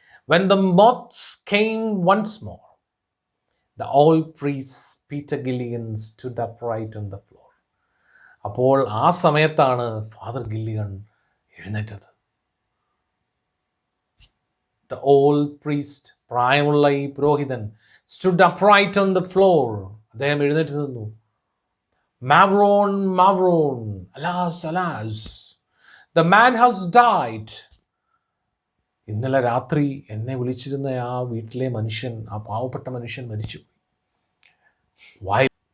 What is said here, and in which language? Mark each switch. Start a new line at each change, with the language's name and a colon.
English: When the moths came once more, the old priest Peter Gilligan stood upright on the floor.
Malayalam: അപ്പോൾ ആ സമയത്താണ് father Gilligan എഴുന്നേറ്റത്.
English: The old priest,
Malayalam: പ്രായമുള്ള ഈ പുരോഹിതൻ,
English: stood upright on the floor.
Malayalam: അദ്ദേഹം എഴുന്നേറ്റ് നിന്നു.
English: Mavron, alas, alas, the man has died.
Malayalam: ഇന്നലെ രാത്രി എന്നെ വിളിച്ചിരുന്ന ആ വീട്ടിലെ മനുഷ്യൻ, ആ പാവപ്പെട്ട മനുഷ്യൻ മരിച്ചുപോയി.